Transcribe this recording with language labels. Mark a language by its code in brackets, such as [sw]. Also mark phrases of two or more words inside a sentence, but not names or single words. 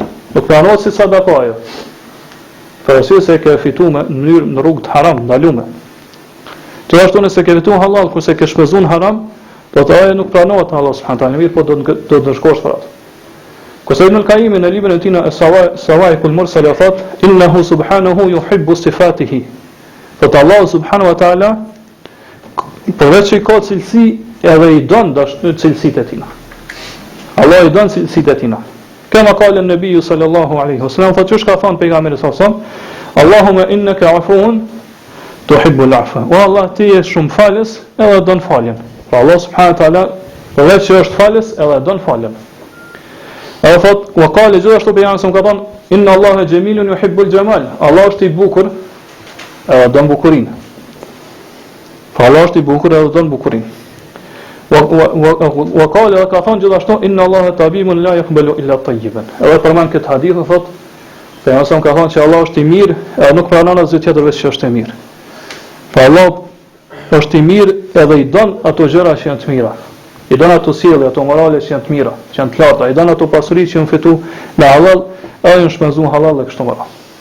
[sq] Nuk pranohet si sadaka ajo. Për arsye se ke fitu me në rrugë të haram, ndalume. Gjithashtu nëse ke fitu halal kurse ke shpenzuar haram, do të ajo nuk pranohet Allah [ar] سبحانه تعالى, [sq] mirë po do të ndërshkosh për atë. Kurse Ibn al-Qayyim në librin e tij në Sawa'iqul Mursala thot: [ar] "إنه سبحانه يحب صفاته." [sq] Po Allah [ar] سبحانه وتعالى [sq] përveç që ka cilësi edhe i don cilësitë e tij. Allah i don cilësitë e tij. [ar] كما قال النبي صلى الله عليه وسلم, [sq] fa çush ka thënë pejgamberi [ar] صلى الله عليه وسلم اللهم إنك عفو تحب العفو. [sq] O Allah, ti je shumë falës, edhe don faljen. Pra Allah [ar] سبحانه وتعالى [sq] përveç që është falës, edhe don faljen. Edhe thot, [ar] وقال [sq] gjithashtu pejgamberi ka thënë, [ar] إن الله جميل يحب الجمال. [sq] Allah është i bukur, edhe don bukurinë. Pra Allah është i bukur edhe don bukurinë. [ar] وقال [sq] ka thënë gjithashtu, [ar] إن الله طيب لا يقبل إلا طيبا. [sq] Edhe përmend këtë hadith thot, pejgamberi ka thënë që Allah është i mirë, edhe nuk pranon asgjë tjetër veç që është i mirë. Pra Allah është i mirë edhe i don ato gjëra që janë të mira. I don ato sjellje, ato morale që janë të mira, që janë të larta, i don ato pasuri që janë fitu me halal, edhe në shpenzuar halal dhe kështu me radhë.